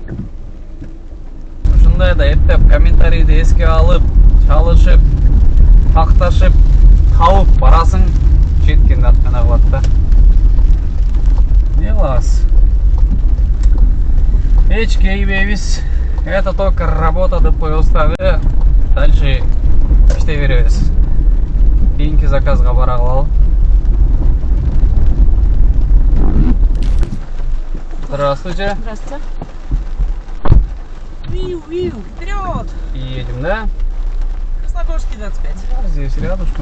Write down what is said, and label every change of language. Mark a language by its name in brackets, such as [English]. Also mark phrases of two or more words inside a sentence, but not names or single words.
[Kyrgyz] Ушундай да эптеп комментарийди эске алып, чалышып, такташып, тауып барасың, жеткенде аткана кылат да. Не кылабыз? Эч кейбейбиз. [Russian] Это только работа [Kyrgyz] деп коебуз дагы. Дальше иштей беребиз. Кийинки заказга бара калалы. [Russian] Здравствуйте. Здравствуйте. Вперед! Едем, да? Красногорский 25. Здесь рядышком.